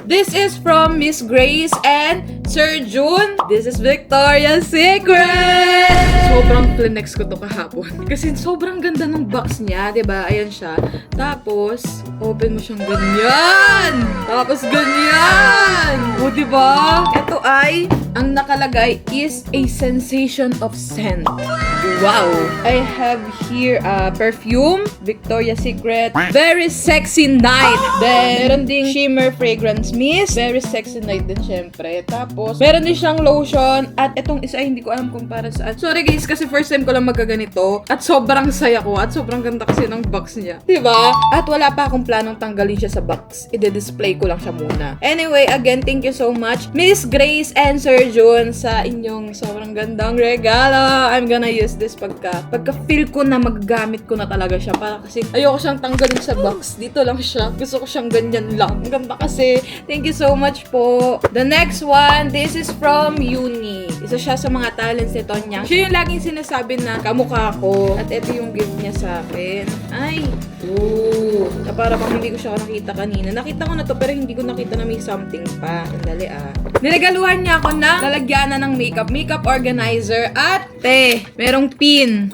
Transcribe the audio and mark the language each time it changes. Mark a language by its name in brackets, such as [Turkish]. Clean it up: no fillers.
[English] This is from Miss Grace and Sir June. This is Victoria's Secret! [Filipino] Sobrang flinex ko to kahapon. Kasi sobrang ganda ng box niya, diba? Ayan siya. Tapos, open mo siyang ganyan! Tapos ganyan! O, diba? Ito ay ang nakalagay [English] is a sensation of scent. [Filipino] Wow! [English] I have here perfume, Victoria's Secret, very sexy night. [Filipino] Then, meron ding shimmer fragrance mist, very sexy night din syempre. Tapos, meron din siyang lotion at itong isa ay hindi ko alam kung para saan. [English] Sorry guys, [Filipino] kasi first time ko lang magkaganito at sobrang saya ko at sobrang ganda kasi ng box niya. Diba? At wala pa akong planong tanggalin siya sa box. I-display ko lang siya muna. [English] Anyway, again, thank you so much, Miss Grace and Sir June, [Filipino] sa inyong sobrang gandang regalo. [English] I'm gonna use this [Filipino] pagka-feel ko na magagamit ko na talaga siya. Para kasi ayoko siyang tanggalin sa box. Dito lang siya. Gusto ko siyang ganyan lang. Ang ganda kasi. [English] Thank you so much [Filipino] po. [English] The next one, this is from Uni. [Filipino] Isa siya sa mga talents ni Tonyang. Siya yung laging sinasabi na kamukha ko. At ito yung gift niya sa akin. Ay! Ooh. Para bang hindi ko siya nakita kanina. Nakita ko na to pero hindi ko nakita na may something pa. Sandali Niregaluhan niya ako ng lalagyanan ng makeup. Makeup organizer at merong pin.